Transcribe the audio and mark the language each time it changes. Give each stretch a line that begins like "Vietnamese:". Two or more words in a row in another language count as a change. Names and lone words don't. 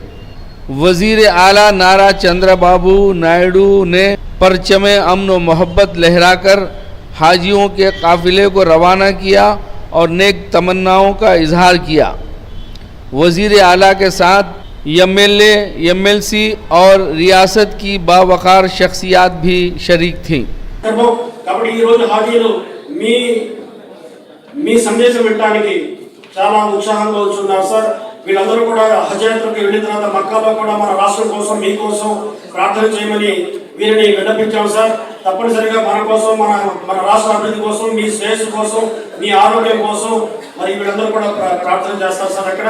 Urdu: وزیر اعلیٰ نارا چندرا بابو نائیڈو نے پرچم امن و محبت لہرا کر حاجیوں کے قافلے کو روانہ کیا اور نیک تمناؤں کا اظہار کیا۔ وزیر اعلیٰ کے ساتھ ایم ایل اے، ایم ایل سی اور ریاست کی باوقار شخصیات بھی شریک تھیں۔
Telugu: కాబట్టి ఈ రోజు హాజీలు మీ సందేశం వినడానికి చాలా ఉత్సాహంగా వచ్చున్నారు సార్। వీళ్ళందరూ కూడా హజ్ యాత్రకు వెళ్ళిన తర్వాత మక్కాలో కూడా మన రాష్ట్రం కోసం మీకోసం ప్రార్థన చేయమని వీరిని విన్నపించాం సార్। తప్పనిసరిగా మన కోసం మన రాష్ట్ర అభివృద్ధి కోసం మీ శ్రేయస్సు కోసం మీ ఆరోగ్యం కోసం మరి వీళ్ళందరూ కూడా ప్రార్థన చేస్తారు సార్ అక్కడ।